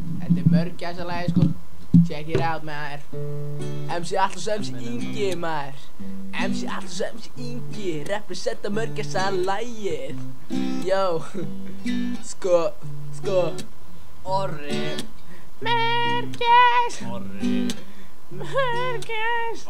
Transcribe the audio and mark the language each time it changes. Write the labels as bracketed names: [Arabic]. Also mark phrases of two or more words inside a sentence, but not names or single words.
[Icelandic] Þetta mörgæsalagi sko. [English] Check it out maður. [Icelandic] MC Atlas og MC Ingi maður. MC Atlas og MC Ingi representa mörgæsalagið. Yo. Sko. Orri. Mörgæs. Orri. Mörgæs.